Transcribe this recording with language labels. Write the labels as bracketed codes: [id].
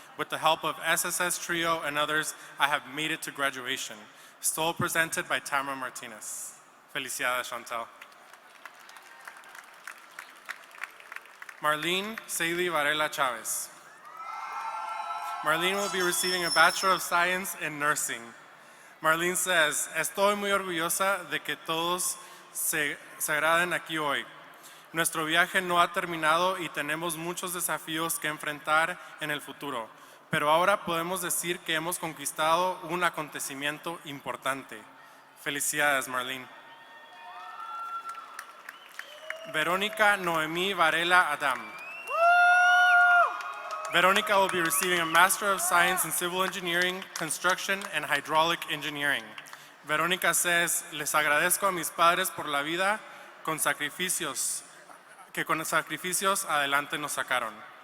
[en] With the help of SSS Trio and others, I have made it to graduation. Still presented by Tamara Martinez. [es] Felicidades, [en] Chantel. Marlene Saley Varela Chavez. Marlene will be receiving a Bachelor of Science in Nursing. [es] Marlene [en] says, [es] estoy muy orgullosa de que todos se agraden aquí hoy. Nuestro viaje no ha terminado y tenemos muchos desafíos que enfrentar en el futuro, pero ahora podemos decir que hemos conquistado un acontecimiento importante. Felicidades, Marlene. [en] Verónica Noemí Varela Adam. Verónica will be receiving a Master of Science in Civil Engineering, Construction, and Hydraulic Engineering. [es] Verónica [en] says, [es] les agradezco a mis padres por la vida con sacrificios, que con sacrificios adelante nos sacaron.